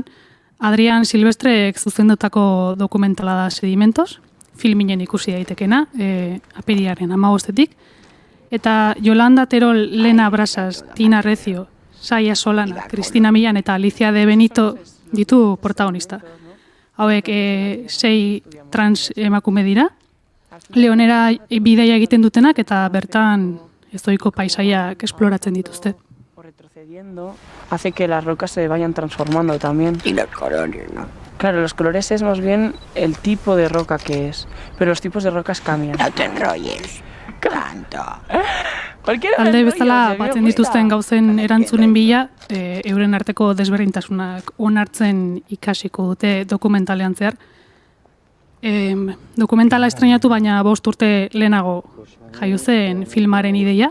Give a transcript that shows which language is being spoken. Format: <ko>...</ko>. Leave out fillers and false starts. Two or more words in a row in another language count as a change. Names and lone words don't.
<eu>Adrian Silvestrek zuzendutako dokumentala da Sedimentos, filminen ikusi daitekena, apirilaren 15etik, eta Yolanda Terol, Lena Brasas, Tina Recio, Saia Solana, Cristina Millan eta Alicia de Benito ditu protagonista. Hauek 6 trans emakume dira, Leonera bidaia egiten dutenak eta bertan ezohiko paisaiak esploratzen dituzte.</eu> <es>Retrocediendo hace que las rocas se vayan transformando también. Y los colores, ¿no? Claro, los colores es más bien el tipo de roca que es, pero los tipos de rocas cambian. No te enrolles, tanto.</es> <eu>Alde bezala batzen dituzten gauzen erantzunen bila, euren arteko desberdintasunak onartzen ikasiko dute dokumentalean zehar. Dokumentala estreinatu baina 5 urte lehenago jaio zen filmaren ideia.</eu>